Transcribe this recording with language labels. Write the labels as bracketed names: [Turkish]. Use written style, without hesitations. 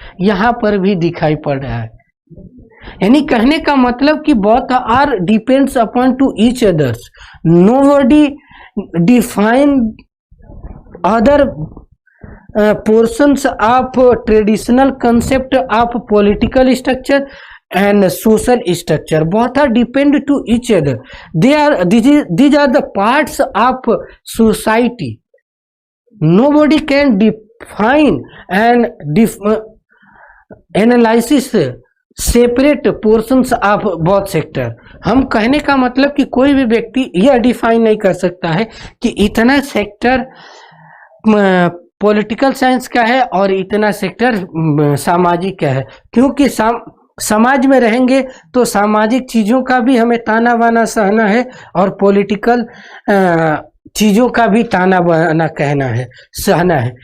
[Hindi] यहाँ पर भी दिखाई पड़ रहा है। यानी कहने का मतलब कि [English] both are depends upon to each others, nobody define other portions of traditional concept of political structure and social structure. Both are depend to each other. These are the parts of society. Nobody can define and analysis separate portions of both sector. [Hindi] हम कहने का मतलब कि कोई भी व्यक्ति यह define नहीं कर सकता है कि इतना सेक्टर पॉलिटिकल साइंस का है और इतना सेक्टर सामाजिक का है, क्योंकि समाज में रहेंगे तो सामाजिक चीज़ों का भी हमें ताना बाना सहना है और पॉलिटिकल चीज़ों का भी ताना बाना सहना है।